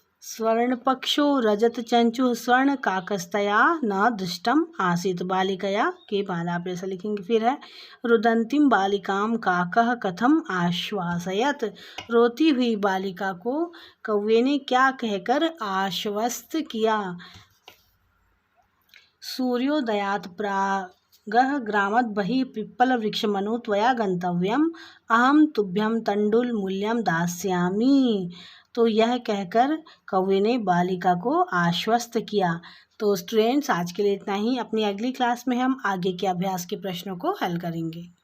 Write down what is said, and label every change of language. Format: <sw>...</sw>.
<sa>स्वर्ण पक्षो रजत चंचुः स्वर्ण काकस्तया न दृष्टम आसीत।</sa> <hi>बालिकया के बाद आप ऐसा लिखेंगे। फिर है</hi> <sa>रुदंतीम बालिकाम काकः कथम आश्वासयत।</sa> <hi>रोती हुई बालिका को कौवे ने क्या कहकर आश्वस्त किया।</hi> <sa>सूर्योदयात् प्रागः ग्रामात् बहिः पिप्पलवृक्षमनु त्वया गन्तव्यम्, अहं तुभ्यं तण्डुलमूल्यं दास्यामि।</sa> <hi>तो यह कहकर कौवे ने बालिका को आश्वस्त किया। तो स्टूडेंट्स, आज के लिए इतना ही। अपनी अगली क्लास में हम आगे के अभ्यास के प्रश्नों को हल करेंगे।</hi>